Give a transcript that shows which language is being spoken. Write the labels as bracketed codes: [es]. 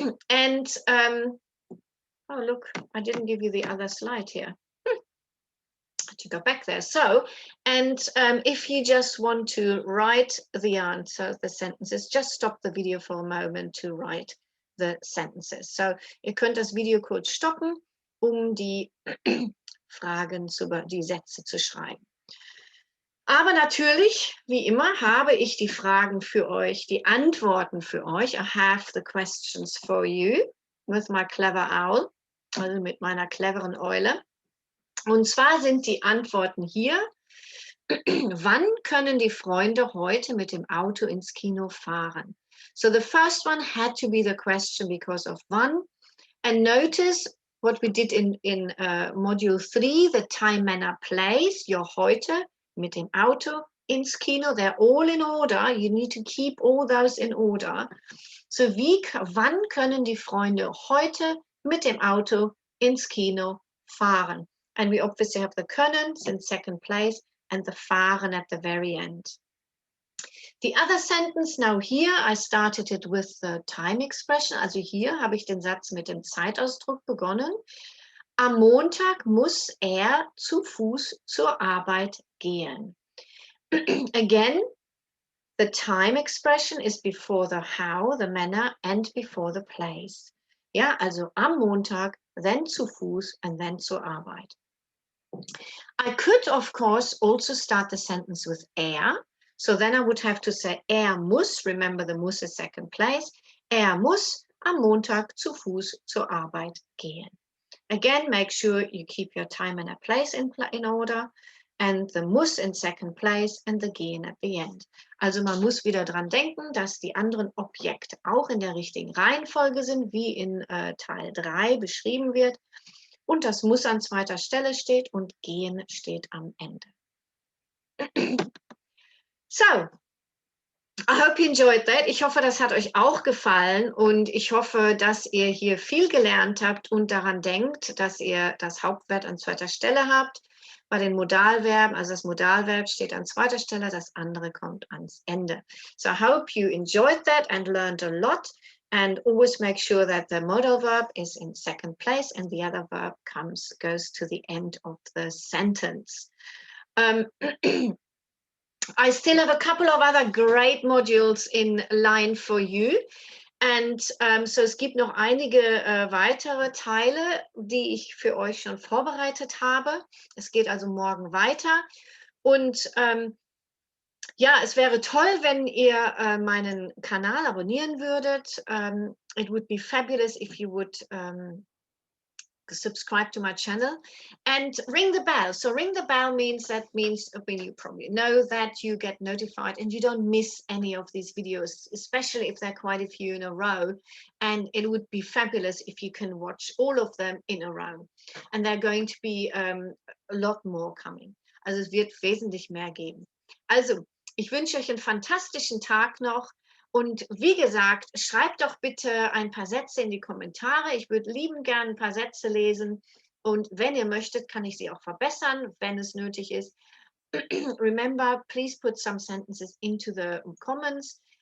[en] And, oh, look, I didn't give you the other slide here. To go back there. So, and if you just want to write the answer, the sentences, just stop the video for a moment to write the sentences. [de] So, ihr könnt das Video kurz stoppen, die Fragen die Sätze zu schreiben. Aber natürlich, wie immer, habe ich die Fragen für euch, die Antworten für euch. [en] I have the questions for you with my clever owl, [de] also mit meiner cleveren Eule. Und zwar sind die Antworten hier. Wann können die Freunde heute mit dem Auto ins Kino fahren? [en] So the first one had to be the question because of wann. And notice what we did in Module 3, the time, manner, place. Your [de] heute mit dem Auto ins Kino. [en] They're all in order. You need to keep all those in order. So [de] wann können die Freunde heute mit dem Auto ins Kino fahren? [en] And we obviously have the können in second place and the fahren at the very end. The other sentence now here, I started it with the time expression. [de] Also hier habe ich den Satz mit dem Zeitausdruck begonnen. Am Montag muss zu Fuß zur Arbeit gehen. [en] Again, the time expression is before the how, the manner, and before the place. [de] Ja, also am Montag, [en] then [de] zu Fuß, [en] and then [de] zur Arbeit. [en] I could, of course, also start the sentence with So then I would have to say, muss, remember the muss is second place. [de] Muss am Montag zu Fuß zur Arbeit gehen. [en] Again, make sure you keep your time and a place in order. And the muss in second place and the gehen at the end. [de] Also man muss wieder dran denken, dass die anderen Objekte auch in der richtigen Reihenfolge sind, wie in Teil 3 beschrieben wird. Und das muss an zweiter Stelle steht und gehen steht am Ende. [en] So, I hope you enjoyed that. [de] Ich hoffe, das hat euch auch gefallen und ich hoffe, dass ihr hier viel gelernt habt und daran denkt, dass ihr das Hauptwort an zweiter Stelle habt. Bei den Modalverben, also das Modalverb steht an zweiter Stelle, das andere kommt ans Ende. [en] So I hope you enjoyed that and learned a lot. And always make sure that the modal verb is in second place and the other verb goes to the end of the sentence. I still have a couple of other great modules in line for you. And so [de] es gibt noch einige weitere Teile, die ich für euch schon vorbereitet habe. Es geht also morgen weiter. Und ja, es wäre toll, wenn ihr meinen Kanal abonnieren würdet. [en] It would be fabulous if you would subscribe to my channel and ring the bell. So ring the bell means, I mean, you probably know that you get notified and you don't miss any of these videos, especially if there are quite a few in a row. And it would be fabulous if you can watch all of them in a row. And there are going to be a lot more coming. [de] Also es wird wesentlich mehr geben. Also, ich wünsche euch einen fantastischen Tag noch. Und wie gesagt, schreibt doch bitte ein paar Sätze in die Kommentare. Ich würde liebend gerne ein paar Sätze lesen. Und wenn ihr möchtet, kann ich sie auch verbessern, wenn es nötig ist. [en] Remember, please put some sentences into the comments.